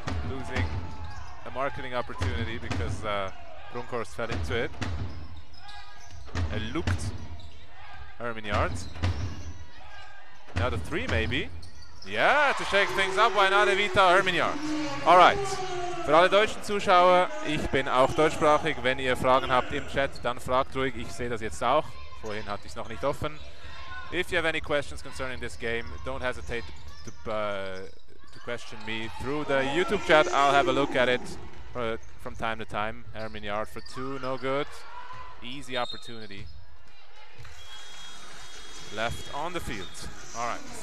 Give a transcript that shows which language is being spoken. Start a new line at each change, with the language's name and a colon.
English: Losing a marketing opportunity because Bronkhorst fell into it. Lucht. Herminiard. Now the three maybe. Yeah, to shake things up, why not Evita Herminiard? Alright.
German: Für alle deutschen Zuschauer, ich bin auch deutschsprachig. Wenn ihr Fragen habt im Chat, dann fragt ruhig. Ich sehe das jetzt auch. Vorhin hatte ich es noch nicht offen.
English: If you have any questions concerning this game, don't hesitate to question me through the YouTube chat. I'll have a look at it from time to time. Herminiard for two, no good. Easy opportunity. Left on the field. All right.